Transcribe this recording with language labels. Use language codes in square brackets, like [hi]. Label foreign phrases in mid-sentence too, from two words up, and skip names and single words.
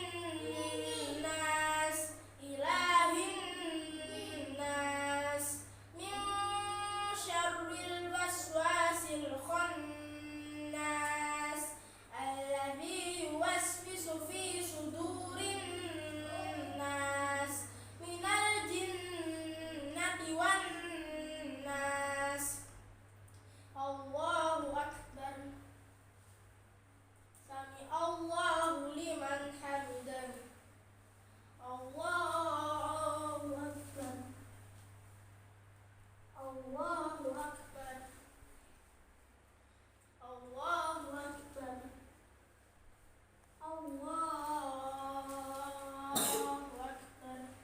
[ar] الناس إله الناس من شر الوسواس الخناس الذي يوسوس في صدور الناس من الجنة والناس. الله أكبر. سمع الله لمن حمده. الله أكبر. الله أكبر. الله أكبر. الله أكبر.